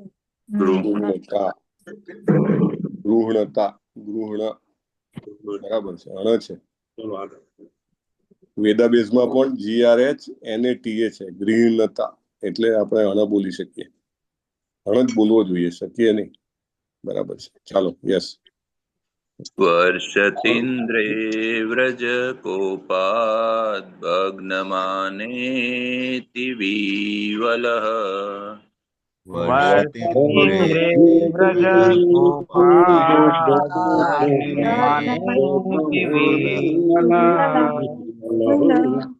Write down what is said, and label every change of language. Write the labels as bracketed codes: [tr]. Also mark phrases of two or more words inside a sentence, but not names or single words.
[gu] ગૃહણતા ગૃહણતા ગૃહણ બરાબર છે અણ છે વેદાબેઝમાં પણ GRH NATA છે ગૃહણતા એટલે આપણે અણ બોલી શકીએ અણ જ બોલવો જોઈએ શકીએ નહીં બરાબર છે ચાલો યસ [sa] वर्षतीन्द्रे व्रज कोपाद् भग्नमानेति विवलः वर्षतीन्द्रे व्रज कोपाद् भग्नमानेति विवलः